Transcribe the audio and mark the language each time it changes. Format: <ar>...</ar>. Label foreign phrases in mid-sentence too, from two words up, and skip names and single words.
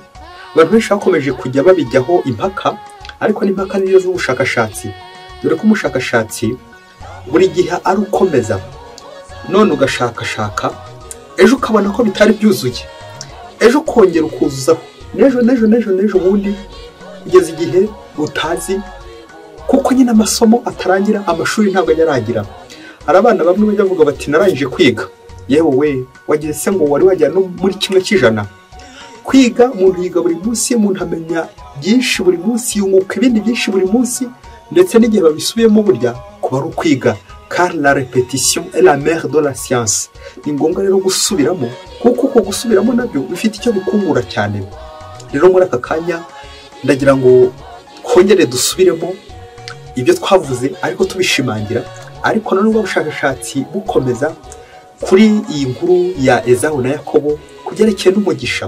<rw>Abantu benshi bakomeje kujya babijyaho impaka, ariko n'impaka niyo z'ubushakashatsi, dore ko umushakashatsi buri gihe ari ukomeza, none ugashakashaka, ejo ukabona ko bitari byuzuye, ejo kongera ukuzuzaho, nejo bundi kugeza igihe utazi, kuko nyine amasomo atarangira, amashuri ntabwo yarangira. Hari abana bamwe bajya bavuga bati narangije kwiga. Yewe we, wagize se ngo wari wajya no muri 1/100? Kwiga umuntu yiga buri munsi, umuntu amenya byinshi buri munsi, yunguka ibindi byinshi buri munsi, ndetse n'igihe babisubiyemo burya kuba ari ukwiga,</rw> <fr>car la répétition est la mère de la science.</fr> <rw>Ni ngombwa rero gusubiramo, kuko uko gusubiramo nabyo bifite icyo bikungura cyane. Rero muri aka kanya ndagira ngo kongere dusubiremo ibyo twavuze, ariko tubishimangira, ariko nanone ubushakashatsi bukomeza kuri iyi nkuru ya Ezawu na Yakobo kugerekeye n'umugisha.</rw>